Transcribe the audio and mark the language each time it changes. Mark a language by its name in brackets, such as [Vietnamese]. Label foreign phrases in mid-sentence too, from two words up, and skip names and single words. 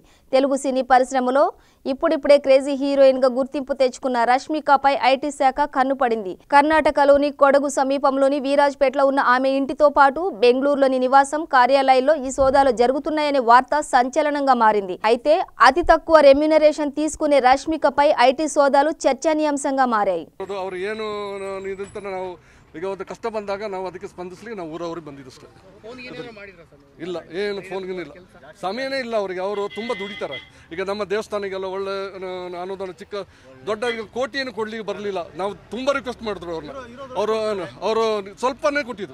[Telugu] తెలుగు సినీ పరిశ్రమలో ఇప్పుడిప్పుడే క్రేజీ హీరోయిన్ గా గుర్తింపు తెచ్చుకున్న రష్మికపై ఐటీ శాఖ కన్నుపడింది. కర్ణాటకలోని కొడగు సమీపంలోని వీరాజ్పేటలో ఉన్న ఆమె ఇంటితో పాటు బెంగళూరులోని నివాసం, కార్యాలయాల్లో ఈ సోదాలు జరుగుతున్నాయనే వార్త సంచలనంగా మారింది. అయితే అతి తక్కువ రెమ్యునరేషన్ తీసుకునే రష్మికపై ఐటీ సోదాలు చర్చనీయాంశంగా మారాయి. [Kannada] ಈಗ ಒಂದು ಕಷ್ಟ ಬಂದಾಗ ನಾವು ಅದಕ್ಕೆ ಸ್ಪಂದಿಸ್ಲಿಕ್ಕೆ ನಾವು ಊರವ್ರಿಗೆ ಬಂದಿದ್ದಷ್ಟೇ. ಇಲ್ಲ, ಏನು ಫೋನ್ಗಿನಿಲ್ಲ, ಸಮಯನೇ ಇಲ್ಲ ಅವರಿಗೆ. ಅವರು ತುಂಬ ದುಡಿತಾರೆ. ಈಗ ನಮ್ಮ ದೇವಸ್ಥಾನಕ್ಕೆಲ್ಲ ಒಳ್ಳೆ ಅನುದಾನ ಚಿಕ್ಕ ದೊಡ್ಡ ಕೋಟಿಯನ್ನು ಕೊಡ್ಲಿಕ್ಕೆ ಬರಲಿಲ್ಲ. ನಾವು ತುಂಬ ರಿಕ್ವೆಸ್ಟ್ ಮಾಡಿದ್ರು ಅವ್ರನ್ನ. ಅವರು ಸ್ವಲ್ಪನೇ ಕೊಟ್ಟಿದ್ದು.